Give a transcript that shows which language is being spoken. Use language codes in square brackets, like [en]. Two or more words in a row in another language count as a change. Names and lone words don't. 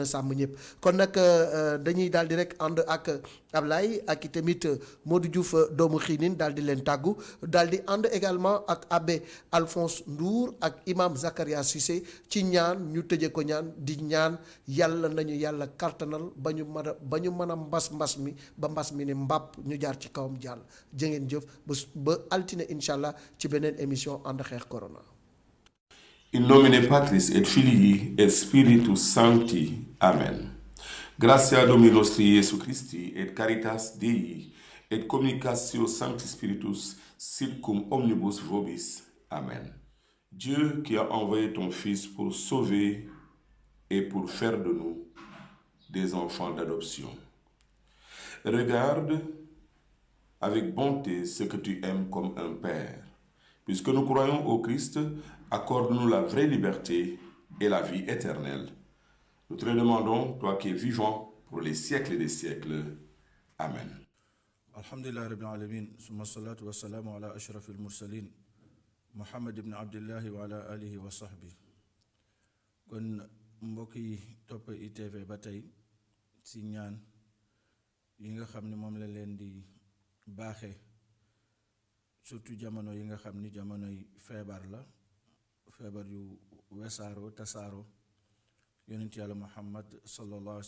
[wo] a sàmm ñëpp kon nag dañuy daal di rek ànd ak Ablaye ak i tamit Modou Diouf doomu xiinin daal di leen tàggu daal di ànd également ak abbé Alphonse Ndour ak imam Zakaria Cissé ci ñaan ñu tëje ko ñaan di ñaan yàlla nañu yàlla kartanal ba ñu mën a mbas mi ba mbas mi ne mbàpp ñu jaar ci kawam jàll jëngeen jëf ba altine [ar] إن شاء الله [wo] ci beneen émission ànd xeex corona. [la] In nomine Patris et Filii et Spiritus Sancti. Amen. Gratia Domini nostri Iesu Christi et caritas Dei et communicatio Sancti Spiritus sit cum omnibus vobis. Amen. [fr] Dieu qui a envoyé ton Fils pour sauver et pour faire de nous des enfants d'adoption. Regarde avec bonté ce que tu aimes comme un Père. Puisque nous croyons au Christ, accorde-nous la vraie liberté et la vie éternelle. Nous te le demandons, toi qui es vivant pour les siècles des siècles. Amen. [ar] الحمد لله رب العالمين ثم الصلاة والسلام على أشرف المرسلين محمد بن عبد الله وعلى آله وصحبه. [wo] Kon mbokk yi topp ITV ba tey si ñaan yi nga xam ne moom la leen di baaxee surtout jamono yi nga xam ni jamonoy feebar la feebar yu wesaaroo tasaaroo yonent yàlla Muhammad [ar] صلى الله عليه و